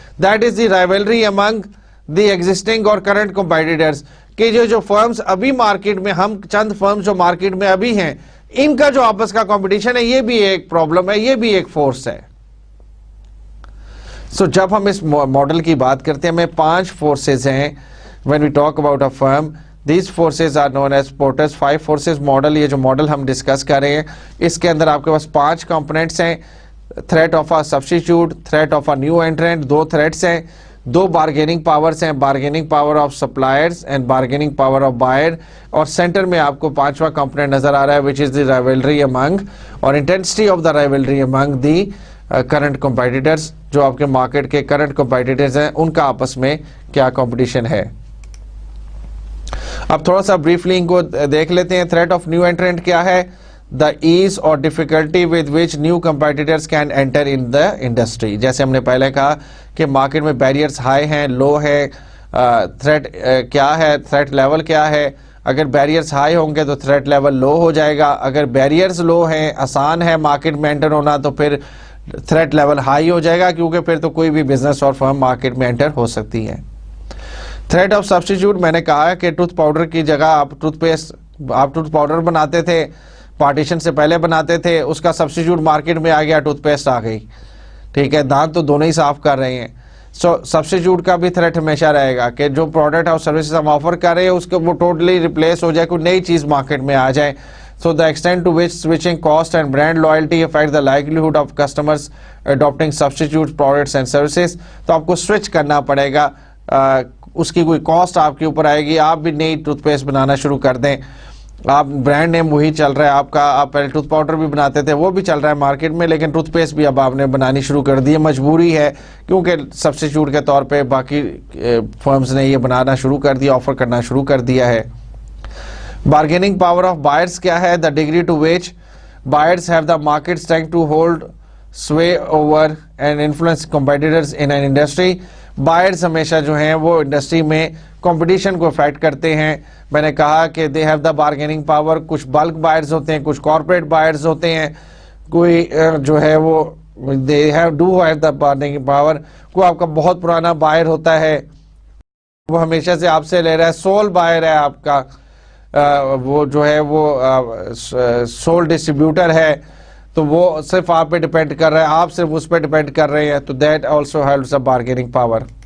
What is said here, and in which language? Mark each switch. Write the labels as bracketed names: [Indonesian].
[English] that is the rivalry among the existing اور current competitors, [Urdu] کہ جو فرمز ابھی مارکیٹ میں, ہم چند فرمز جو مارکیٹ میں ابھی ہیں, ان کا جو آپس کا کمپٹیشن ہے, یہ بھی ایک پرابلم ہے, یہ بھی ایک فورس ہے. سو جب ہم اس ماڈل کی بات کرتے ہیں, ہمیں 5 فورسز ہیں. [English] when we talk about a firm, these forces are known as Porter's 5 forces model. [Urdu] یہ جو ماڈل ہم ڈسکس کر رہے ہیں, اس کے اندر آپ کے پاس 5 کمپوننٹس ہیں. Threat of a substitute, threat of a new internet, 2 threats ہیں, 2 بارگیننگ پاورز ہیں, bargaining power of suppliers and bargaining power of buyer, اور سینٹر میں آپ کو 5واں کمپوننٹ نظر آ رہا ہے [English] which is the rivalry among اور intensity of the rivalry among the current competitors. [Urdu] جو آپ کے مارکیٹ کے کرنٹ کمپیٹیٹرز ہیں, ان کا آپس میں کیا کمپٹیشن ہے. اب تھوڑا سا بریفلی ان کو دیکھ لیتے ہیں. تھریٹ آف نیو انٹرنٹ کیا ہے؟ [English] the ease or difficulty with which new competitors can enter in the industry. [Urdu] جیسے ہم نے پہلے کہا کہ مارکیٹ میں بیریئرز ہائی ہیں, لو ہے. تھریٹ کیا ہے؟ تھریٹ لیول کیا ہے؟ اگر بیریئرز ہائی ہوں گے تو تھریٹ لیول لو ہو جائے گا. اگر بیریئرز لو ہیں, آسان ہے مارکیٹ میں انٹر ہونا, تو پھر تھریٹ لیول ہائی ہو جائے گا, کیونکہ پھر تو کوئی بھی بزنس اور فرم مارکیٹ میں انٹر ہو سکتی ہے. تھریٹ آف سبسٹیچیوٹ, میں نے کہا کہ ٹوتھ پاؤڈر کی جگہ آپ ٹوتھ پیسٹ, آپ ٹوتھ پاؤڈر بناتے تھے, پارٹیشن سے پہلے بناتے تھے, اس کا سبسٹیچیوٹ مارکیٹ میں آ گیا, ٹوتھ پیسٹ آ گئی. ٹھیک ہے, دانت تو دونوں ہی صاف کر رہے ہیں. سو سبسٹیچیوٹ کا بھی تھریٹ ہمیشہ رہے گا کہ جو پروڈکٹ اور سروسز ہم آفر کر رہے ہیں اس کو وہ ٹوٹلی ریپلیس ہو جائے, کوئی نئی چیز مارکیٹ میں آ جائے. [English] So the extent to which switching cost and brand loyalty affect the likelihood of customers adopting substitute products and services. [Urdu] تو آپ کو سوئچ کرنا پڑے گا, اس کی کوئی کاسٹ آپ کے اوپر آئے گی, آپ بھی نئی ٹوتھ پیسٹ بنانا شروع کر دیں. آپ برانڈ نیم وہی چل رہا ہے آپ کا, آپ پہلے ٹوتھ پاؤڈر بھی بناتے تھے, وہ بھی چل رہا ہے مارکیٹ میں, لیکن ٹوتھ پیسٹ بھی اب آپ نے بنانی شروع کر دی ہے, مجبوری ہے, کیونکہ سبسٹیچیوٹ کے طور پہ باقی فرمز نے یہ بنانا شروع کر دیا, آفر کرنا شروع کر دیا ہے. [English] Bargaining power of buyers [Urdu] کیا ہے؟ [English] The degree to which buyers have the market strength to hold sway over and influence competitors in an industry. [Urdu] Buyers ہمیشہ جو ہیں وہ انڈسٹری میں کمپٹیشن کو افیکٹ کرتے ہیں. میں نے کہا کہ [English] they have the bargaining power. [Urdu] کچھ بلک بائرز ہوتے ہیں, کچھ کارپوریٹ بائرز ہوتے ہیں, کوئی جو ہے وہ [English] they do have the bargaining power. [Urdu] کوئی آپ کا بہت پرانا بائر ہوتا ہے, وہ ہمیشہ سے آپ سے لے رہا ہے, سول بائر ہے آپ کا, وہ جو ہے وہ سول ڈسٹریبیوٹر ہے, تو وہ صرف آپ پہ ڈیپینڈ کر رہا ہے, آپ صرف اس پہ ڈیپینڈ کر رہے ہیں, تو [English] That also helps a bargaining power.